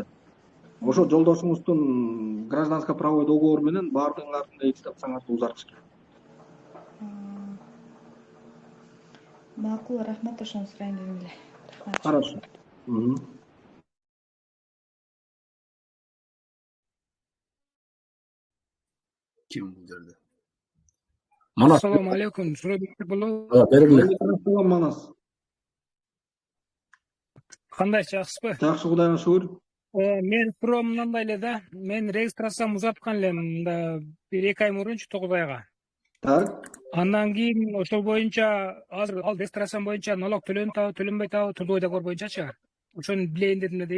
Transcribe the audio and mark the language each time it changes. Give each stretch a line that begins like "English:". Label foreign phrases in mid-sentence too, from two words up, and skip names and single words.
Kyrgyz: Ошо жолдошуңуздун
Russian: гражданско-правовой договору
Kyrgyz: менен баардыгыңардын регистрацияңарды узартыш керек. Макул, рахмат, ошону сурайын дедим эле.
Russian: Хорошо.
Kyrgyz: Ким бул жерде?
Uzbek: Assalomu alaykum. Surabekov bo'lib. Assalomu Манас. Qanday, yaxshisiz?
Kyrgyz: Жакшы, Кудайга шүгүр. Men pro мындай эле да. Мен регистрациямды узаткан элем да 1-2 ай мурунчу 9 айга.
Russian: Так.
Kyrgyz: Андан кийин ошол боюнча азыр ал регистрациям боюнча налог төлөнөбү, төленбөй атабы,
Russian: трудовой договор
Kyrgyz: боюнчачы. Ошону билейин дедим да.